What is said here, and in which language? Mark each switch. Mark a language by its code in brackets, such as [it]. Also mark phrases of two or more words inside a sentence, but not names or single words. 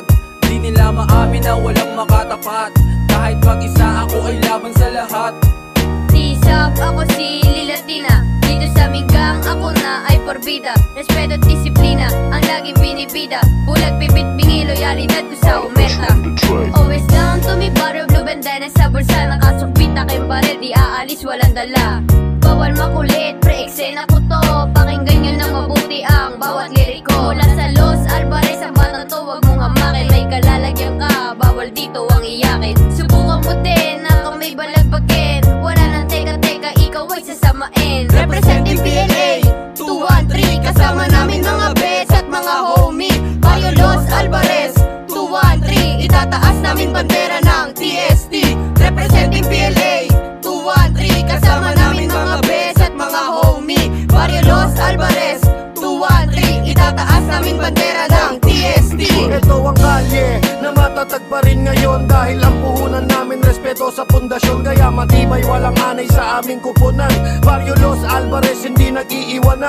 [tl] Di nila maamin na walang makatapat. Kahit mag-isa ako ay laban sa lahat. Tisap, ako si Lilatina. Dito sa aming gang, ako na ay porbida. Respeto at disiplina, ang laging binibida. Bulag, pipit, bingi, loyalidad ko sa umerta. [en] Always down to me, barrio blue bandana [tl] sa bulsa. Nakasukbit aking baril, di aalis, walang dala. Bawal makulit, pre-eksena ko to. Pakinggan nyo ng mabuti ang bawat liriko. Mula sa Los Alvarez, ang bata to, wag mong hamakin. May kalalagyan ka, bawal dito ang iyakin. Subukan mo din, akong may balagbagin. Wala nang teka-teka, ikaw ay sasamain. Representing PLA 213, kasama namin mga bes at mga homie. Bayo Los Alvarez 213, itataas namin bandera ng TST. Representing PLA 213, kasama namin mga bes at mga homie. Barrio Los Alvarez 213, itataas namin bandera ng TST. Ito ang kalye na matatag pa rin ngayon. Dahil ang puhunan namin respeto sa pundasyon. Kaya matibay, walang anay sa aming kupunan. Barrio Los Alvarez, hindi nag-iiwanan.